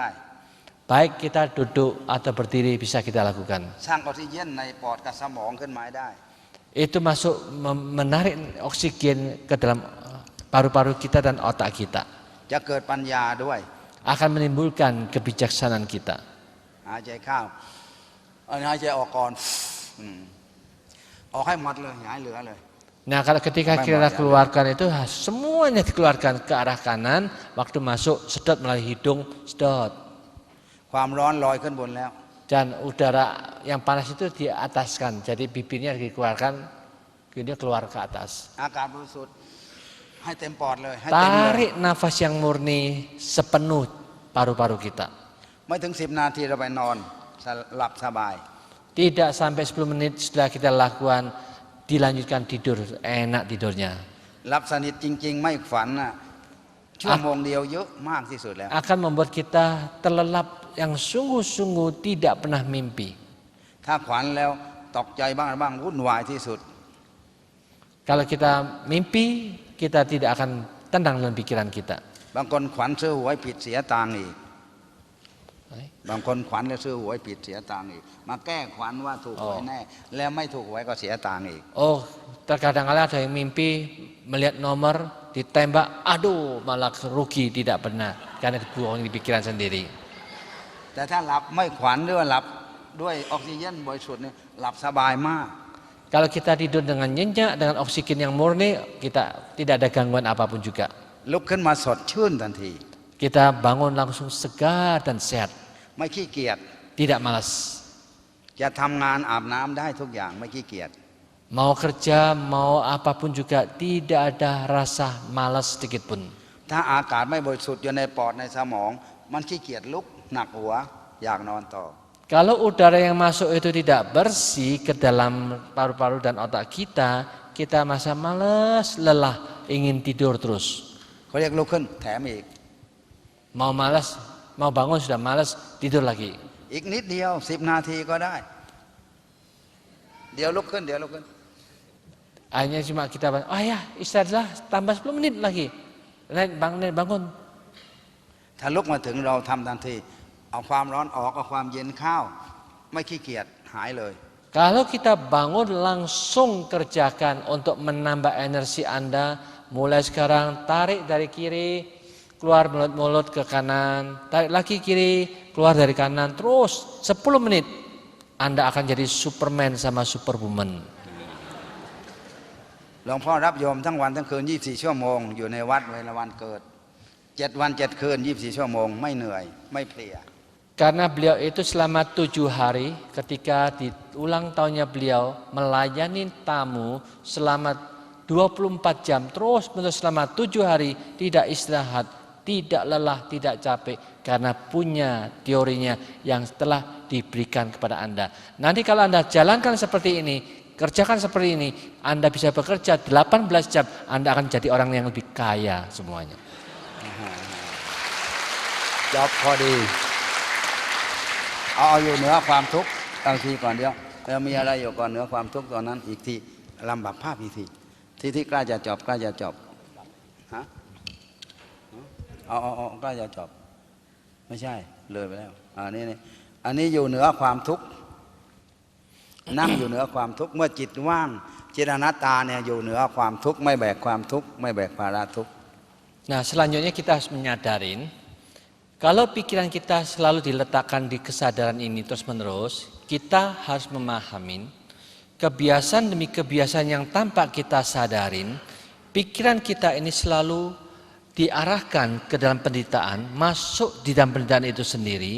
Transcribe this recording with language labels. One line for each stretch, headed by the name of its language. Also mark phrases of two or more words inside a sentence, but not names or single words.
Indonesian: Baik kita duduk atau berdiri bisa kita lakukan.
Thai: สร้างออกซิเจนในปอดกับสมองขึ้นมาให้ได้
Indonesian: Itu masuk menarik oksigen ke dalam paru-paru kita dan otak kita.
Thai: จะเกิดปัญญาด้วย
Indonesian: Akan menimbulkan kebijaksanaan kita.
Thai: หายใจเข้าหายใจออกก่อนออกให้หมดเลยอย่าให้เหลือเลย
Indonesian: Nah kalau ketika kita keluarkan itu semuanya dikeluarkan ke arah kanan. Waktu masuk sedot melalui hidung, sedot.
Thai: ความร้อนลอยขึ้นบนแล้ว
Indonesian: Dan udara yang panas itu diataskan. Jadi bibirnya dikeluarkan, kemudian keluar ke atas.
Thai: อากาศบริสุทธิ์ให้เต็มปอดเลยให้เต็มเลย
Indonesian: Tarik nafas yang murni sepenuh paru-paru kita.
Thai: ไม่ถึง10 นาทีเราไปนอนหลับสบาย
Indonesian: Tidak sampai 10 menit setelah kita lakukan, dilanjutkan tidur, enak tidurnya.
Thai: หลับสนิทจริงๆ ไม่ฝันน่ะชั่วโมงเดียวเยอะมากที่สุดแล้ว
Indonesian: Akan membuat kita terlelap yang sungguh-sungguh tidak pernah mimpi.
Thai: ถ้าฝันแล้วตกใจบ้างอะไรบ้างวุ่นวายที่สุด
Indonesian: Kalau kita mimpi, kita tidak akan tenang dalam pikiran kita.
Thai: บางคนขวัญซื้อหวยผิดเสียตังค์อีก บางคนขวัญแล้วซื้อหวยผิดเสียตังค์อีกมาแก้ขวัญว่าถูกหวยแน่แล้วไม่ถูกหวยก็เสียตังค์อีก
Indonesian: Oh, terkadang kala ada yang mimpi melihat nomor ditembak, aduh malah rugi tidak benar karena dibohongi di pikiran sendiri.
Thai: แต่ถ้าหลับไม่ขวัญหรือว่าหลับด้วยออกซิเจนบริสุทธิ์เนี่ยหลับสบายมาก
Indonesian: Kalau kita tidur dengan nyenyak, dengan oksigen yang murni, kita tidak ada gangguan apapun juga.
Thai: ลุกขึ้นมาสดชื่นทันที
Indonesian: Kita bangun langsung segar dan sehat,
Thai: ไม่ขี้เกียจ
Indonesian: tidak malas.
Thai: จะทำงานอาบน้ำได้ทุกอย่างไม่ขี้เกียจ
Indonesian: Mau kerja, mau apapun juga tidak ada rasa malas sedikit pun.
Thai: ถ้าอากาศไม่บริสุทธิ์อยู่ในปอดในสมอง มันขี้เกียจลุกหนักหัวอยากนอนต่อ
Indonesian: Kalau udara yang masuk itu tidak bersih ke dalam paru-paru dan otak kita, kita masa malas, lelah, ingin tidur terus.
Thai: เขาเรียกลุกขึ้นแถมอีก
Indonesian: Mau malas, mau bangun sudah malas, tidur lagi.
Thai: อีกนิดเดียว10 นาทีก็ได้ เดี๋ยวลุกขึ้นเดี๋ยวลุกขึ้น
Indonesian: Akhirnya cuma kita, oh ya istirahatlah, tambah 10 menit lagi. Bangun.
Thai: ถ้าลุกมาถึงเราทำทันทีเอาความร้อนออกเอาความเย็นเข้าไม่ขี้เกียจหายเลย
Indonesian: Kalau kita bangun langsung kerjakan untuk menambah energi Anda, mulai sekarang tarik dari kiri, keluar mulut ke kanan, tarik lagi kiri, keluar dari kanan, terus 10 menit Anda akan jadi Superman sama Superwoman.
Thai: หลวงพ่อรับโยมทั้งวันทั้งคืน24 ชั่วโมงอยู่ในวัดเวลาวันเกิด7 วัน 7 คืน24 ชั่วโมงไม่เหนื่อยไม่เพลีย
Indonesian: Karena beliau itu selama 7 hari ketika di ulang tahunnya beliau melayani tamu selama 24 jam terus menerus selama 7 hari, tidak istirahat, tidak lelah, tidak capek, karena punya teorinya yang telah diberikan kepada Anda. Nanti kalau Anda jalankan seperti ini, kerjakan seperti ini, Anda bisa bekerja 18 jam, Anda akan jadi orang yang lebih kaya semuanya.
Thai: จบพอดีเอาอยู่เหนือความทุกข์บางทีก่อนเดียวเรามีอะไรอยู่ก่อนเหนือความทุกข์ตอนนั้นอีกทีลำดับภาพอีกทีที่ใกล้จะจบใกล้จะจบฮะเอาใกล้จะจบไม่ใช่เลยไปแล้วอันนี้อยู่เหนือความทุกข์นั่งอยู่เหนือความทุกข์เมื่อจิตว่างจิตอนัตตาเนี่ยอยู่เหนือความทุกข์ไม่แบกความทุกข์ไม่แบกภาระทุกข์
Indonesian: Nah, selanjutnya kita harus menyadarin kalau pikiran kita selalu diletakkan di kesadaran ini terus-menerus, kita harus memahami kebiasaan demi kebiasaan yang tanpa kita sadarin, pikiran kita ini selalu diarahkan ke dalam penderitaan, masuk di dalam penderitaan itu sendiri.